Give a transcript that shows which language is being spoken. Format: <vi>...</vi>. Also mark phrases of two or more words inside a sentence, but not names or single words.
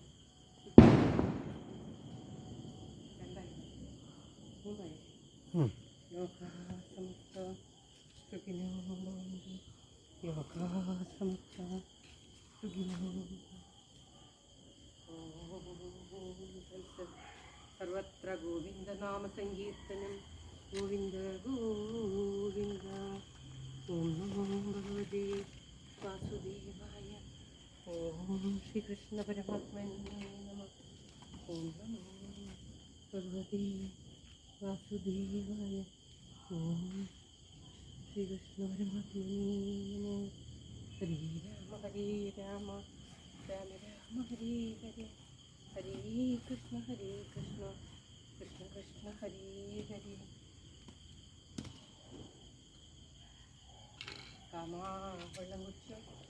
<sa>लोकाः समस्ताः सुखिनो भवन्तु लोकाः समस्ताः सुखिनो सर्वत्र गोविन्दनामसङ्कीर्तनम् गोविन्द गोविन्द ॐ नमो भगवते वासुदेवाय ॐ श्रीकृष्ण परमात्मने नमः ॐ नमो भगवते वासुदेवाय ॐ श्रीकृष्ण परमात्मने नमः हरे राम राम राम राम हरे हरे हरे कृष्ण कृष्ण कृष्ण हरे हरे</sa> <ml>കാമാ വെള്ളം കുടിച്ചു</ml>